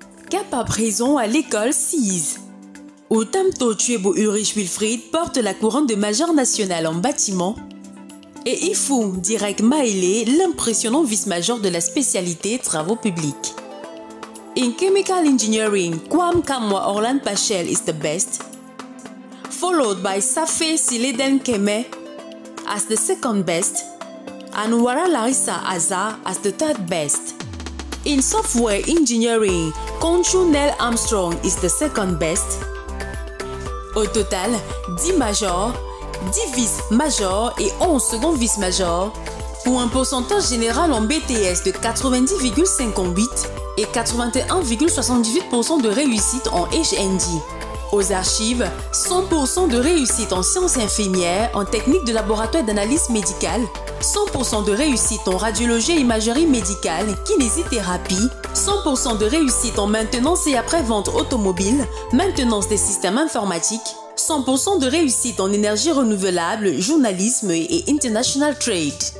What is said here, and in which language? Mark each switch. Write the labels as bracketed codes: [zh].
[fr] Cap à présent à l'école CIS, où Tamto Tuebo Ulrich Wilfried porte la couronne de major national en bâtiment, et Ifou Direk Maele, l'impressionnant vice-major de la spécialité travaux publics. [en] In chemical engineering, Kwam Kamwa Orlan Pachel is the best, followed by Safe Sileden Keme as the second best, and Wara Larissa Aza as the third best. In software engineering, Konchu Nell Armstrong is the second best. [fr] Au total, 10 majors, 10 vice-majors et 11 second vice-majors, pour un pourcentage général en BTS de 90,58 et 81,78% de réussite en HND. Aux archives, 100% de réussite en sciences infirmières, en technique de laboratoire d'analyse médicale, 100% de réussite en radiologie et imagerie médicale, kinésithérapie, 100% de réussite en maintenance et après-vente automobile, maintenance des systèmes informatiques, 100% de réussite en énergie renouvelable, journalisme et international trade.